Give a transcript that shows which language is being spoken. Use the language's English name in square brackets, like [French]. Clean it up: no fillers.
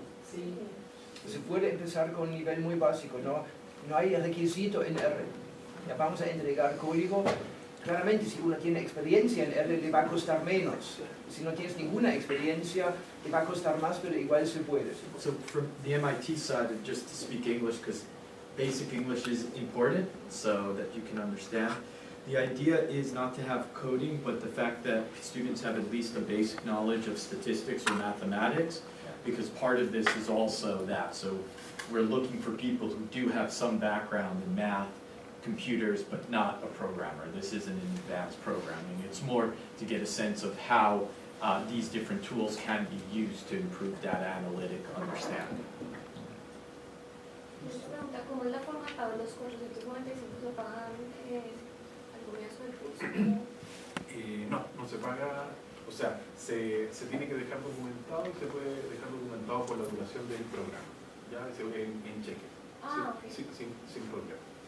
[Spanish] Sí. Se puede empezar con un nivel muy básico, no hay requisito en R. Ya vamos a entregar código. Claramente, si uno tiene experiencia en R, le va a costar menos. Si no tienes ninguna experiencia, te va a costar más, pero igual se puede. [English] So from the MIT side, just to speak English, because basic English is important so that you can understand. The idea is not to have coding, but the fact that students have at least a basic knowledge of statistics or mathematics, because part of this is also that. So we're looking for people who do have some background in math, computers, but not a programmer. This isn't in advanced programming. It's more to get a sense of how these different tools can be used to improve data analytic understanding. [Spanish] ¿Cómo es la forma de pagar los 445 se pagan al comienzo del curso? No se paga, o sea, se tiene que dejar documentado y se puede dejar documentado por la duración del programa, ya en cheque, sin problema.